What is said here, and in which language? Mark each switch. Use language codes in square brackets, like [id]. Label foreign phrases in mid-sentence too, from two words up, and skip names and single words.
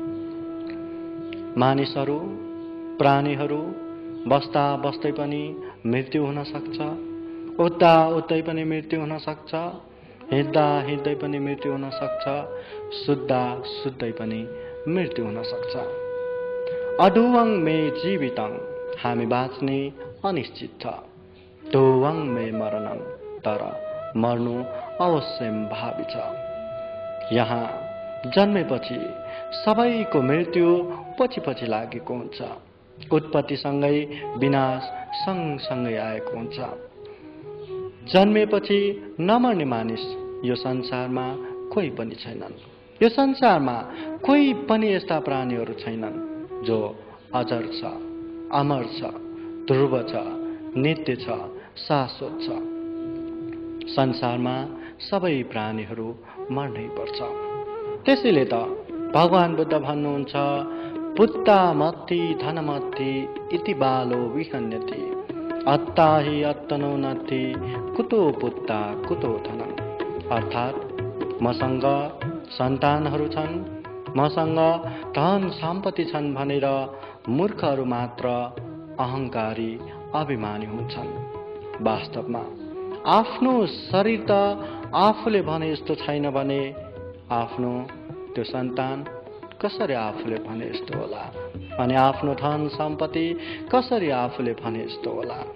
[ne] मानिसहरू, प्राणीहरू बस्दा बस्दै पनि मृत्यु हुन सक्छ, उठ्दा उठ्दै पनि मृत्यु हुन सक्छ, हिँड्दा हिँड्दै पनि मृत्यु हुन सक्छ, सुत्दा सुत्दै पनि मृत्यु हुन सक्छ। [pi] अडुवं मे जीवितं, [ne] हामी बाँच्ने अनिश्चित छ। [pi] दोवं मे मरणं, [ne] तर मर्नु अवश्यम्भावी छ। यहाँ जन्मेपछि सबैको मृत्यु पछि पछि लागेको हुन्छ। उत्पत्तिसँगै विनाश सँगसँगै आएको हुन्छ। जन्मेपछि नमर्ने मानिस यो संसारमा कोही पनि छैनन्। यो संसारमा कोही पनि यस्ता प्राणीहरू छैनन् जो अजर छ, अमर छ, ध्रुव छ, नित्य छ, शाश्वत छ। संसारमा सबै प्राणीहरू मर्नै पर्छ। त्यसैले त भगवान बुद्ध भन्नुहुन्छ, [pi] पुत्तामत्ति धनमत्ति इति बालो विहन्यति, अत्ता हि अत्तनो नत्ति, कुतो पुत्ता कुतो धनम्। [ne] अर्थात् मसँग सन्तानहरू छन्, मसँग धन सम्पत्ति छन् भनेर मूर्खहरू मात्र अहङ्कारी अभिमानी हुन्छन्। वास्तवमा आफ्नो शरीर त आफूले भने जस्तो छैन भने आफ्नो त्यो सन्तान कसरी आफूले भने जस्तो होला, अनि आफ्नो धन सम्पत्ति कसरी आफूले भने जस्तो होला।